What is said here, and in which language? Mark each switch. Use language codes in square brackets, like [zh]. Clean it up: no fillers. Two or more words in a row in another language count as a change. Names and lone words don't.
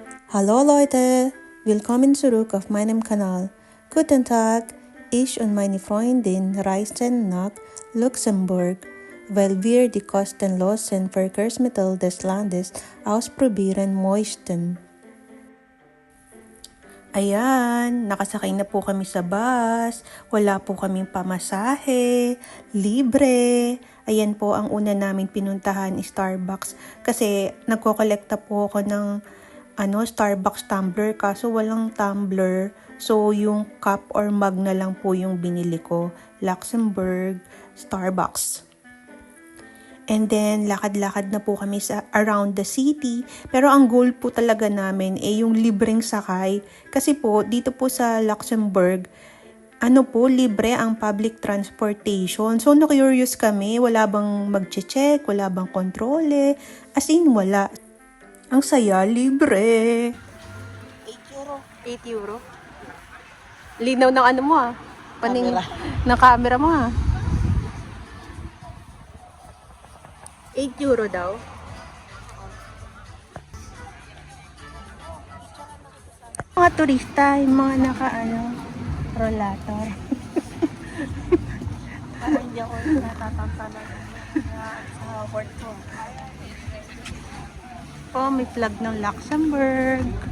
[de] Hallo Leute, willkommen zurück auf meinem Kanal. Guten Tag, ich und meine Freundin reisten nach Luxemburg, weil wir die kostenlosen Verkehrsmittel des Landes ausprobieren möchten. [tl] Ayan, nakasakay na po kami sa bus, wala po kaming pamasahe, libre. Ayan po ang una namin pinuntahan, Starbucks. Kasi nagkokolekta po ako ng Starbucks tumbler kaso walang tumbler. So yung [en] cup or mug [tl] na lang po yung binili ko. Luxembourg, Starbucks. [en] And then, [tl] lakad-lakad na po kami sa [en] around the city. [tl] Pero ang goal po talaga namin yung libreng sakay. Kasi po, dito po sa Luxembourg, libre ang [en] public transportation. [tl] So, na-curious kami, wala bang mag-check, wala bang kontrole. [en] As in, [tl] wala. Ang saya, libre. 8 euro. 8 euro. Linaw ng ano mo Camera. Ng camera mo 8 euro daw. Mga turista, yung mga rollator. Parang hindi ako natatantanan sa work ko. May flag ng Luxembourg.